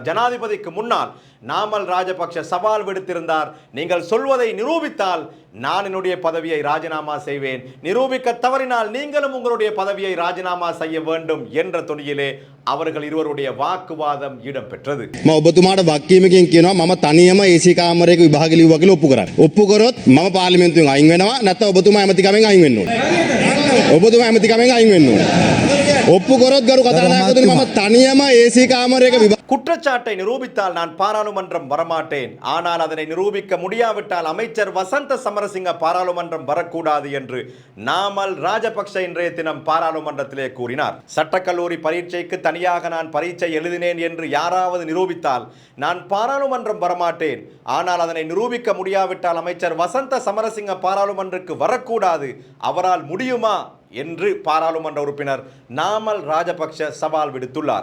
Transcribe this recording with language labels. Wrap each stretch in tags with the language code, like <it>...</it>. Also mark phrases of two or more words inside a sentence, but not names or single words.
<ta>ஜனாதிபதிக்கு முன்னால் நாமல் ராஜபக்ஷ சவால் விடுத்திருந்தார். நீங்கள் சொல்வதை நிரூபித்தால் நான் என்னுடைய பதவியை ராஜினாமா செய்வேன், நிரூபிக்க தவறினால் நீங்களும் உங்களுடைய பதவியை ராஜினாமா செய்ய வேண்டும் என்ற துணியிலே அவர்கள் இருவருடைய வாக்குவாதம் இடம்பெற்றது.</ta> <si>ඔබතුමාට වක්කීමකින් කියනවා මම තනියම AC කාමරයක විභාග ලියුවා කියලා ඔප්පු කරා. ඔප්පු කරොත් මම පාර්ලිමේන්තුවෙන් අයින් වෙනවා, නැත්නම් ඔබතුමා ඇමතිකමෙන් අයින් වෙන්න ඕනේ. ඔබතුමා ඇමතිකමෙන් අයින් වෙන්න ඕනේ. ඔප්පු කරොත් ගරු කතානායකතුමනි මම තනියම AC කාමරයක</si> <ta>குற்றச்சாட்டை நிரூபித்தால் நான் பாராளுமன்றம் வரமாட்டேன், ஆனால் அதனை நிரூபிக்க முடியாவிட்டால் அமைச்சர் வசந்த சமரசிங்க பாராளுமன்றம் வரக்கூடாது என்று நாமல் ராஜபக்ஷ இன்றைய தினம் பாராளுமன்றத்திலே கூறினார். சட்டக்கல்லூரி பரீட்சைக்கு தனியாக நான் பரீட்சை எழுதினேன் என்று யாராவது நிரூபித்தால் நான் பாராளுமன்றம் வரமாட்டேன், ஆனால் அதனை நிரூபிக்க முடியாவிட்டால் அமைச்சர் வசந்த சமரசிங்க பாராளுமன்றத்துக்கு வரக்கூடாது, அவரால் முடியுமா என்று பாராளுமன்ற உறுப்பினர் நாமல் ராஜபக்ஷ சவால் விடுத்துள்ளார்.</ta>